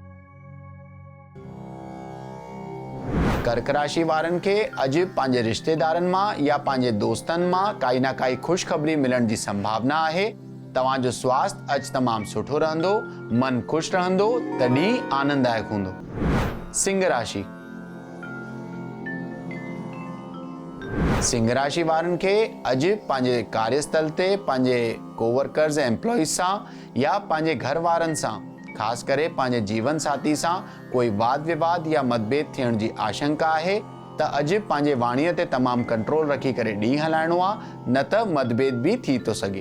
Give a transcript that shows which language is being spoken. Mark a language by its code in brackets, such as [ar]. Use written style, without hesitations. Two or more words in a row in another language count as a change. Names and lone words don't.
[sd] कर्क राशि वारनि खे अॼु पंहिंजे रिश्तेदारनि मां या पंहिंजे दोस्तनि मां काई न काई ख़ुशख़बरी मिलण जी संभावना आहे। तव्हांजो स्वास्थ्य अॼु तमामु सुठो रहंदो। मन ख़ुशि रहंदो। तॾहिं आनंददायक हूंदो। सिंह राशि। सिंह राशि वारनि खे अॼु पंहिंजे कार्यस्थल ते पंहिंजे कोवर्कर्स ऐं एम्प्लॉइज़ सां या पंहिंजे घर वारनि सां, ख़ासि करे पंहिंजे जीवन साथी सां कोई वाद विवाद या मतभेद थियण जी आशंका आहे। त अॼु पंहिंजे वाणीअ ते तमामु कंट्रोल रखी करे ॾींहुं हलाइणो आहे, न त मतभेद भी थी थो सघे।